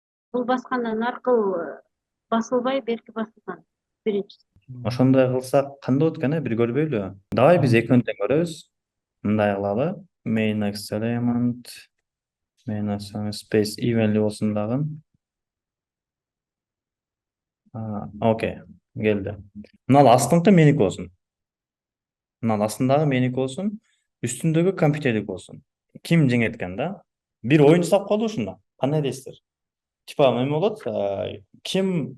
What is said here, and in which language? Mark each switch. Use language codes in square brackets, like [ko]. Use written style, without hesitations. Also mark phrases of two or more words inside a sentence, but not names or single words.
[ky] Бул баскандан аркыл басылбай, берки басылган биринчиси. Ошондой кылсак кандай болот экен, бир көрбөйлү? Давай биз экөөнү тең көрөбүз. Мындай кылалы. [en] Main next element, main next space evenly болсун дагы. [ky] Окей, келди. Мына астыңкы меники болсун. Мына астындагы меники болсун, үстүндөгү компьютерлик болсун. Ким жеңет экен да? Бир оюн жасап коелу ушунда. Кандай дейсиздер? Типа эме болот, ким